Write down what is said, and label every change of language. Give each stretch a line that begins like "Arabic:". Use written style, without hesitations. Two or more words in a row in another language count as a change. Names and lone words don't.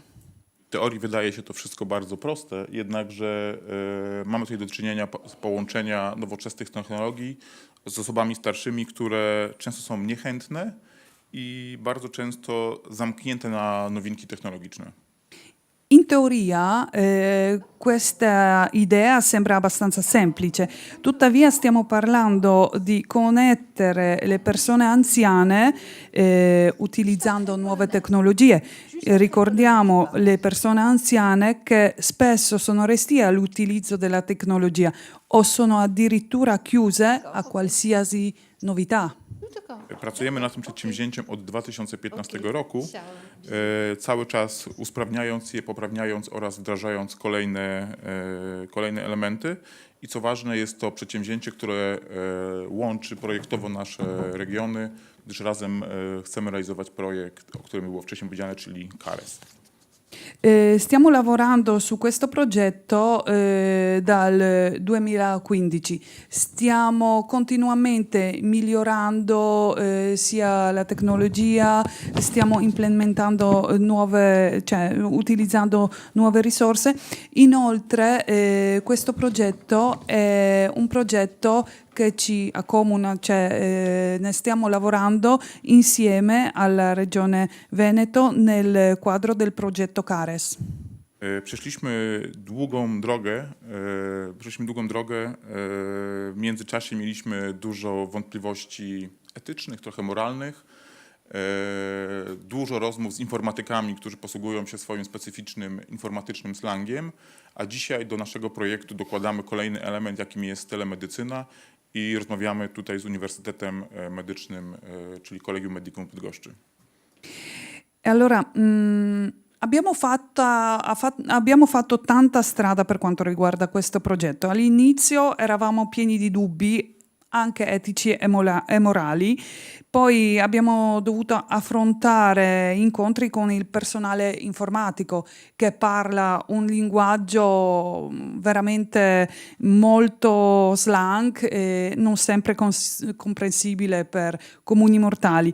Polish: W teorii wydaje się to wszystko bardzo proste, jednakże mamy tutaj do czynienia z połączenia nowoczesnych technologii z osobami starszymi, które często są niechętne i bardzo często zamknięte na nowinki technologiczne.
Italian: In teoria questa idea sembra abbastanza semplice, tuttavia stiamo parlando di connettere le persone anziane utilizzando nuove tecnologie. Ricordiamo le persone anziane che spesso sono restie all'utilizzo della tecnologia o sono addirittura chiuse a qualsiasi novità.
Polish: Pracujemy nad tym przedsięwzięciem od 2015 roku, cały czas usprawniając je, poprawniając oraz wdrażając kolejne elementy. I co ważne, jest to przedsięwzięcie, które łączy projektowo nasze regiony, gdyż razem chcemy realizować projekt, o którym było wcześniej powiedziane, czyli CARES.
Italian: Stiamo lavorando su questo progetto dal 2015, stiamo continuamente migliorando sia la tecnologia, stiamo implementando utilizzando nuove risorse. Inoltre questo progetto è un progetto che ci accomuna, ne stiamo lavorando insieme alla Regione Veneto nel quadro del progetto CARES.
Polish: Przeszliśmy długą drogę. W międzyczasie mieliśmy dużo wątpliwości etycznych, trochę moralnych, dużo rozmów z informatykami, którzy posługują się swoim specyficznym informatycznym slangiem, a dzisiaj do naszego projektu dokładamy kolejny element, jakim jest telemedycyna i rozmawiamy tutaj z Uniwersytetem Medycznym, czyli Collegium Medicum w Bydgoszczy.
Italian: Allora, abbiamo fatto tanta strada per quanto riguarda questo progetto. All'inizio eravamo pieni di dubbi, anche etici e morali. Poi abbiamo dovuto affrontare incontri con il personale informatico che parla un linguaggio veramente molto slang e non sempre comprensibile per comuni mortali.